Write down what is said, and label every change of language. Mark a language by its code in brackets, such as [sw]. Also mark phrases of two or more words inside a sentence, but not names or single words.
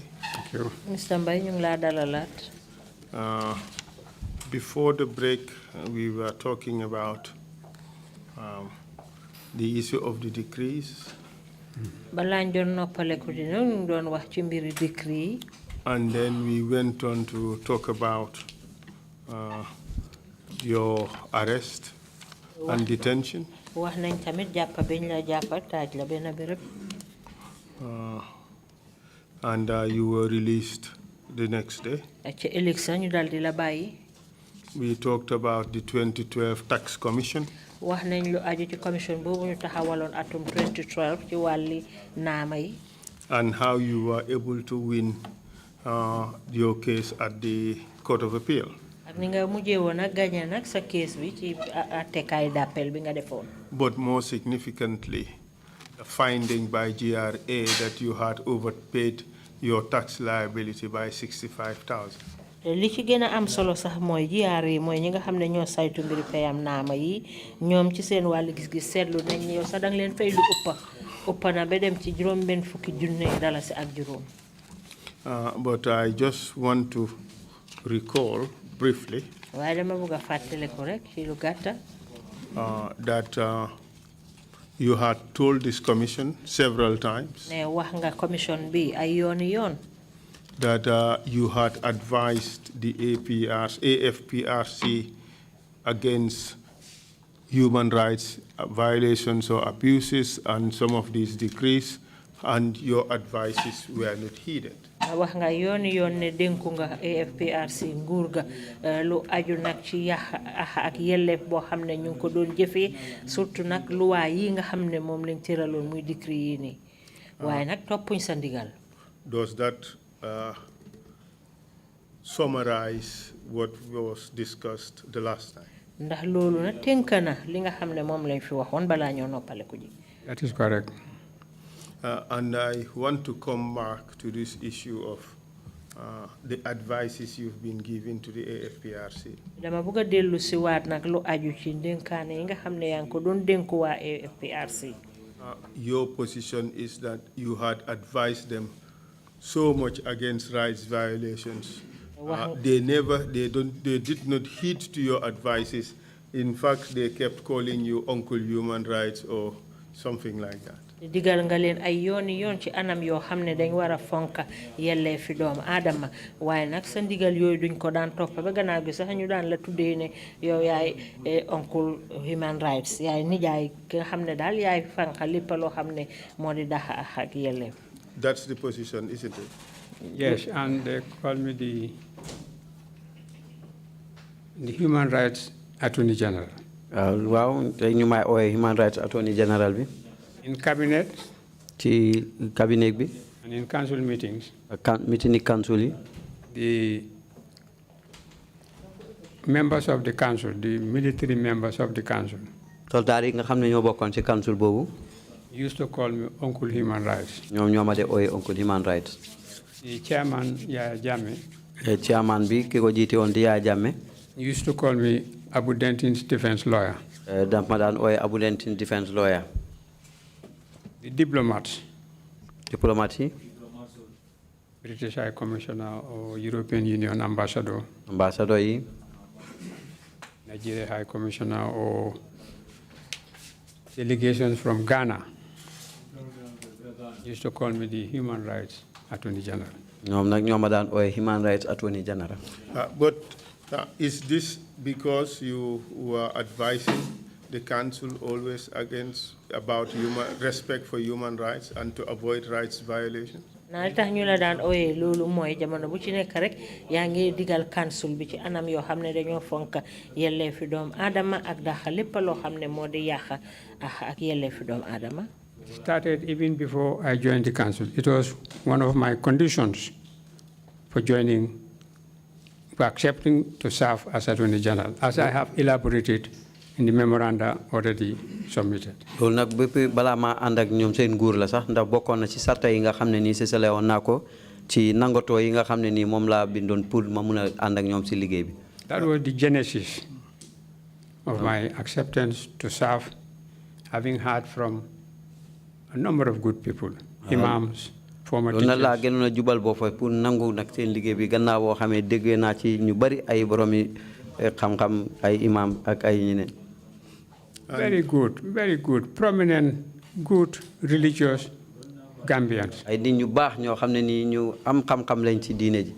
[en] Thank you. Mr. [wo] Mbai, ñu ngi laa dalalaat. [en] Before the break, we were talking about the issue of the decrees. [wo] Balaa ñu doon noppaleku di ñu ngi doon wax ci mbiri décret. [en] And then we went on to talk about your arrest and detention. [wo] Wax nañ tamit jàppa biñ la jàppa taaj la benn béréb. [en] And you were released the next day. [wo] Ci ëllëg sa ñu dal di la bàyyi. [en] We talked about the 2012 Tax Commission. [wo] Wax nañ lu aju ci commission boobu ñu taxawaloon atum 2012 ci wàlli naama yi. [en] And how you were able to win your case at the Court of Appeal. [wo] Ak ni nga mujjee woon ak gagné nag sa case bi ci attekaay d'appel bi nga defoon. [en] But more significantly, the finding by GRA that you had overpaid your tax liability by $65,000. [wo] Li ci gën a am solo sax mooy GRA mooy ñi nga xam ne ñoo saytu mbiri payam naama yi ñoom ci seen wàllu gis-gis seetlu nañ yow sax danga leen fay lu ëppa na ba dem ci juróom-benn fukki junne dalasi ak juróom. [en] But I just want to recall briefly [wo] waaye dama bëgg a fàttale ko rek ci lu gàtta. [en] That you had told this commission several times [wo] ne wax nga commission bi ay yooni yoon. [en] that you had advised the AFPRC against human rights violations or abuses and some of these decrees, and your advices were not heeded. [wo] Wax nga yooni yoon ne dénku nga AFPRC nguur ga lu aju nag ci yàq ak yelleef boo xam ne ñu ngi ko doon jëfee surtout nag luwaa yi nga xam ne moom lañ tëraloon muy décret yi nii waaye nag toppuñ sa ndigal. [en] Does that summarize what was discussed the last time? [wo] Ndax loolu nag tënk na li nga xam ne moom lañ fi waxoon balaa ñoo noppaleku ji. [en] That is correct. And I want to come back to this issue of the advices you've been giving to the AFPRC. Dama bëgg a dellu si waat nag lu aju ci dénkaane yi nga xam ne yaa ngi ko doon dénku waa AFPRC. Your position is that you had advised them so much against rights violations. They did not heed to your advices. In fact, they kept calling you Uncle Human Rights or something like that. [wo] Digal nga leen ay yooni yoon ci anam yoo xam ne dañ war a fonka yellee fi doomu aadama waaye nag sa ndigal yooyu duñ ko daan topp ba gannaaw gi sax ñu daan la tuddee ne yow yaay Uncle Human Rights yaay nijaay ki nga xam ne daal yaay fanka lépp loo xam ne moo di dax ak yelleef. [en] That's the position, isn't it? Yes, and they call me the Human Rights Attorney General. [wo] Wow, ñu may ooyee Human Rights Attorney General bi. [en] In cabinet. [wo] Ci cabinet bi. [en] And in council meetings. Meeting council [wo] yi. [en] The members of the council, the military members of the council. [wo] Soldaar yi nga xam ne ñoo bokkoon ci council boobu. [en] Used to call me Uncle Human Rights. [wo] ñoom ñoo ma de ooyee Uncle Human Rights. [en] The chairman, Yaya Jammeh. [wo] Chairman bi ki ko jiite woon di Yaya Jammeh. [en] Used to call me Abu Dentin's defense lawyer. [wo] daf ma daan ooyee Abu Dentin [en] defense lawyer. The diplomats. [wo] Diplomats yi. [en] British High Commissioner or European Union Ambassador. [wo] Ambassador yi. [en] Nigeria High Commissioner or delegations from Ghana used to call me the Human Rights Attorney General. [wo] ñoom nag ñoo ma daan ooyee Human Rights Attorney General. [en] But is this because you were advising the council always about respect for human rights and to avoid rights violations? [wo] na li tax ñu la daan ooyee loolu mooy jamono bu ci nekk rek yaa ngi digal council bi ci anam yoo xam ne dañoo fonk yelleefi doomu aadama ak daxa lépp loo xam ne moo di yàq ak yelleefi doomu aadama. [en] Started even before I joined the council. It was one of my conditions for accepting to serve as Attorney General, as I have elaborated in the memoranda already submitted. [wo] loolu nag bépp balaa maa ànd ak ñoom seen nguur la sax ndax bokkoon na ci sarta yi nga xam ne nii sësale woon naa ko ci nangatoo yi nga xam ne nii moom laa bindoon pour ma mun a ànd ak ñoom ci liggéey bi. [en] That was the genesis of my acceptance to serve, having heard from a number of good people, imams, former teachers. [wo] loolu nag laa gënoon a jubal boo fa pour nangu nag seen liggéey bi gannaaw boo xamee déggee naa ci ñu bari ay boromi xam-xam ay imam ak ay ñeneen. [en] Very good, prominent, good, religious Gambians. [wo] ay nit ñu baax ñoo xam ne nii ñu am xam-xam lañ ci diine ji.